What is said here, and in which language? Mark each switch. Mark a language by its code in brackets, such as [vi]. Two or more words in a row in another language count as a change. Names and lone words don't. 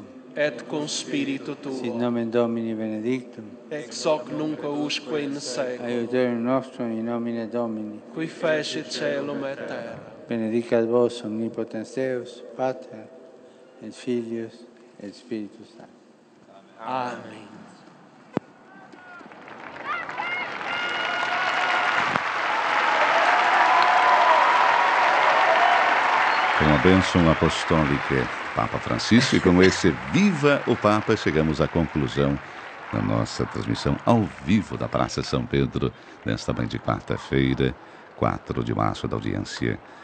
[la] Et cum spiritu tuo. Sit nomen Domini benedictum. Ex hoc nunc usque in seculum. Aiuterium nostrum in nomine Domini. Qui fecit caelum et terra. Benedicat vos omnipotens Deus, Pater, et Filius, et Spiritus Sanctus. Amen. [pt] Com a bênção apostólica Papa Francisco e com esse Viva o Papa, chegamos à conclusão da nossa transmissão ao vivo da Praça São Pedro, nesta manhã de quarta-feira, 4 de março, da audiência